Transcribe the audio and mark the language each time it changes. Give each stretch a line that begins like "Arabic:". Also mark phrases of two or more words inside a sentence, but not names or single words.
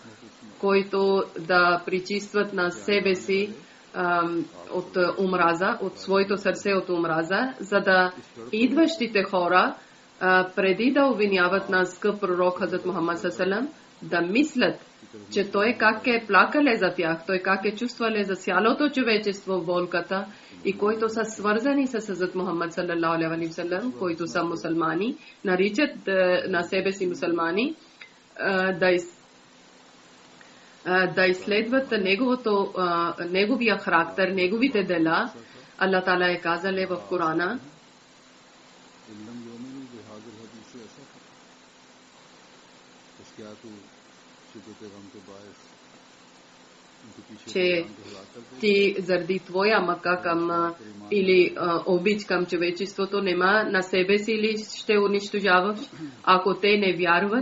Bulgarian: които да причистват на себе си от омраза, от своето сърце от омраза, за да идващите хора преди да обвиняват на скъп пророк Хазрат Мухаммад саллаллаху да мислят, че той как е плакале за тях, той как е чувствале за цялото човечество в болката и които са свързани с Хазрат Мухаммад
Arabic: صلى الله عليه وسلم,
Bulgarian: които са мусулмани, наричат на себе си мусулмани, да изследват неговия характер, неговите дела. Аллах Тала е казал в Корана, че ти заради твоя мъка към или обич към човечеството нема на себе си ли ще унищожаваш, ако те не вярват.